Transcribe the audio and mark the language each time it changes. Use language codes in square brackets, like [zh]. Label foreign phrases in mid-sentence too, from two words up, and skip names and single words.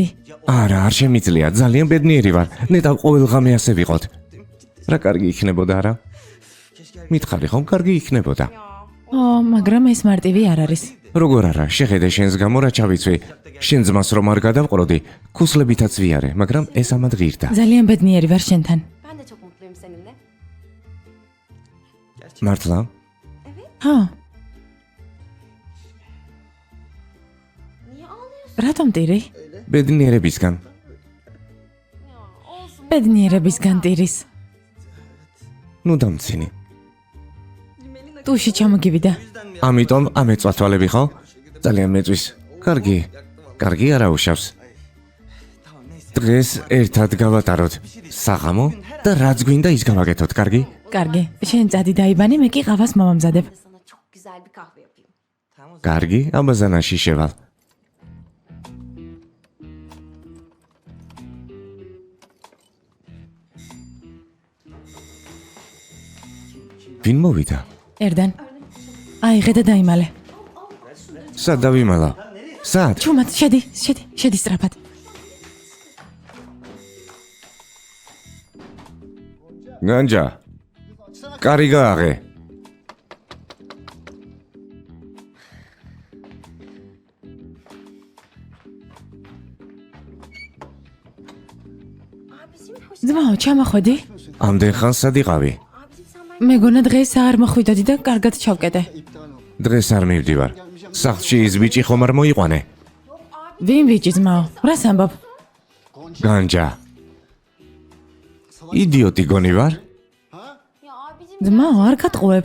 [ka] არა, არ შემიძლია, ძალიან ბედნიერი ვარ. ნეტავ ყოველღამე ასე ვიყოთ. რა კარგი იქნებოდა რა? მითხარი ხომ კარგი იქნებოდა? ო, მაგრამ ეს მარტივი არ არის. როგორ არა, შეხედე შენს გამო რა ჩავიცვი. შენ ძმას რომ არ გადავყროდი, ქუსლებითაც ვიარე, მაგრამ ეს ამად ღირდა. ძალიან ბედნიერი ვარ შენთან. [tr] Ben de çok mutluyum seninle. [ka] მართლა? ხო, [tr] Niye ağlıyorsun? [ka] რატომ ტირი? ბედნიერებისგან. [tr] Ya olsun. [ka] ბედნიერებისგან ტირის. ნუ დამცინი. ტუში ჩამოგივიდა. ამიტომ ამეწვათვალები ხო? ძალიან მეწვის. კარგი. კარგი არა უშავს. დღეს ერთად გავატაროთ. საღამო და რაც გვინდა ის გავაკეთოთ, კარგი? კარგი, შენ წადი დაიბანე, მე კი ყავას მომამზადებ. [tr] Ben de sana çok güzel bir kahve yapayım. [ka] კარგი, აბაზანაში შევალ. ვინ მოვიდა? ერდან. აიღე და დაიმალე. სად დავიმალა? სად? ჩუმად, შედი სწრაფად. განჯა. კარი გააღე. [tr] Abicim hoş. [ka] ძმაო, ჩამახვედი? ამდენ ხანს სად იყავი? [tr] Abicim sen ben [ka] მეგონა დღეს არ მოხვიდოდი და კარგად ჩავკეტე. დღეს არ მივდივარ. სახლში ის ბიჭი ხომ არ მოიყვანე? ვინ ბიჭი ძმაო? რას ამბობ? განჯა. იდიოტი გონი ვარ? ძმაო, არ გატყუებ.